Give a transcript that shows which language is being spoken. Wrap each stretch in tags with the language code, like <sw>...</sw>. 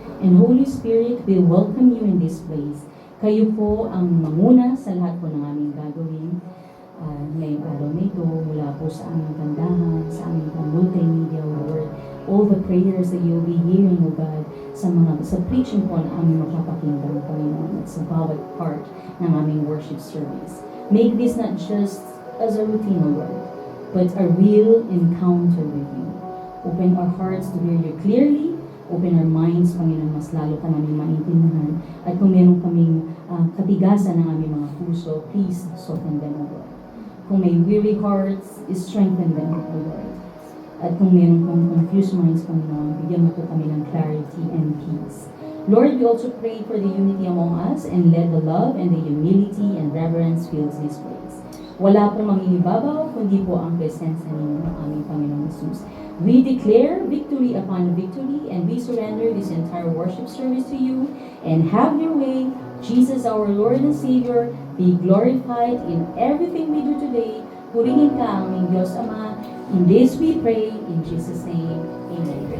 <en>And Holy Spirit, we welcome you in this place.</en> <tl>Kayo po ang mamuna sa lahat po ng aming gagawin ngayong araw na ito, mula po sa aming kandahan, sa aming pong multimedia, Lord.</tl> <en>All the prayers that you'll be hearing, O God,</en> <tl>sa preaching po na aming makapakinggan, Panginoon, at sa bawat part ng aming worship service.</tl> <en>Make this not just as a routine, O Lord, but a real encounter with you. Open our hearts to hear you clearly. Open our minds, Panginoon,</en> <tl>mas lalo ka namin maintindihan. At kung meron kaming katigasan ng aming mga puso,</tl> <en>please soften them, O Lord.</en> <tl>Kung may weary hearts,</tl> <en>strengthen them, O Lord.</en> <tl>At kung meron kong confused minds, Panginoon, bigyan mo po kami ng clarity and peace.</tl> <en>Lord, we also pray for the unity among us and let the love and the humility and reverence fills this place.</en> <tl>Wala pong mangingibabaw, kundi po ang presensya ninyo ng aming Panginoong Jesus.</tl> <en>We declare victory upon victory and we surrender this entire worship service to you and have your way. Jesus, our Lord and Savior, be glorified in everything we do today.</en> <tl>Purihin ka, aming Diyos Ama.</tl> <en>In this we pray, in Jesus' name, amen.</en>